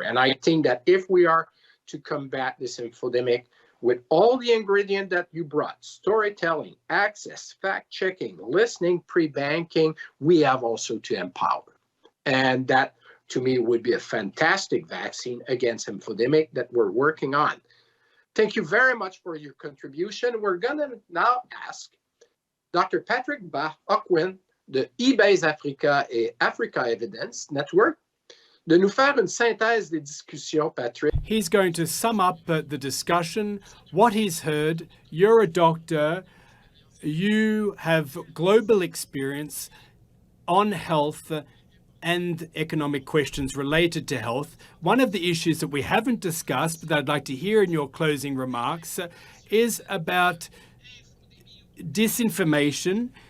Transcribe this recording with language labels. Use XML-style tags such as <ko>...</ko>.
<en>And I think that if we are to combat this infodemic with all the ingredients that you brought, storytelling, access, fact-checking, listening, pre-banking, we have also to empower. And that, to me, would be a fantastic vaccine against infodemic that we're working on. Thank you very much for your contribution. We're going to now ask Dr.</en> <fr>Patrick Bahakwin de eBase Africa et Africa Evidence Network de nous faire une synthèse des discussions, Patrick.</fr> <en>He's going to sum up the discussion, what he's heard. You're a doctor. You have global experience on health and economic questions related to health. One of the issues that we haven't discussed, but that I'd like to hear in your closing remarks, is about disinformation</en>